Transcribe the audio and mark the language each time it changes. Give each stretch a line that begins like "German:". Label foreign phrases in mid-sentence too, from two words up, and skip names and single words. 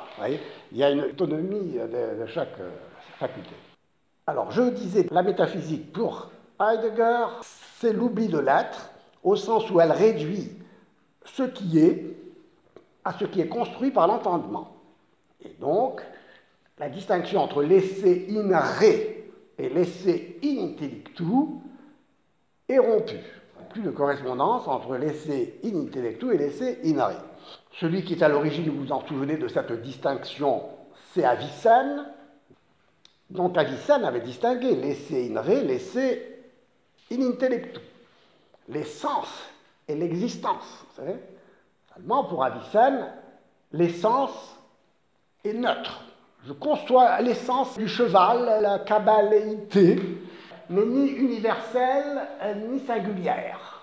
French: Vous voyez, il y a une autonomie de chaque faculté. Alors, je disais, la métaphysique pour Heidegger, c'est l'oubli de l'être, au sens où elle réduit ce qui est à ce qui est construit par l'entendement. Et donc, la distinction entre
Latin: l'esse in re
French: et
Latin: l'esse in intellectu
French: est rompue. Plus de correspondance entre
Latin: l'esse in intellectu
French: et
Latin: l'esse in re.
French: Celui qui est à l'origine, vous vous en souvenez de cette distinction, c'est Avicenne. Donc Avicenne avait distingué
Latin: l'esse in re, l'esse in intellectu.
French: Les sens et l'existence. Vous savez, seulement pour Avicenne, l'essence est neutre. Je conçois l'essence du cheval, la cabbaléité, mais ni universelle ni singulière.